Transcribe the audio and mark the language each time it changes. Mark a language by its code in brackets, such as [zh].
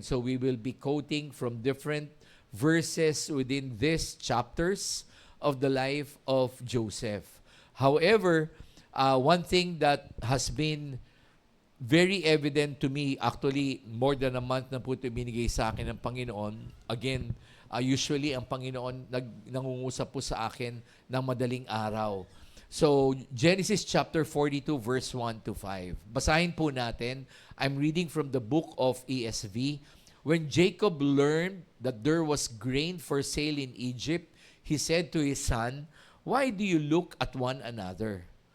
[en] So we will be quoting from different verses within these chapters of the life of Joseph. However, one thing that has been very evident to me, actually more than a month [tl] na po ito binigay sa akin ng Panginoon. Again, usually ang Panginoon nangungusap po sa akin ng madaling araw. [en] So, Genesis chapter 42 verse 1 to 5. [tl] Basahin po natin. [en] I'm reading from the book of ESV. When Jacob learned that there was grain for sale in Egypt, he said to his son, "Why do you look at one another?"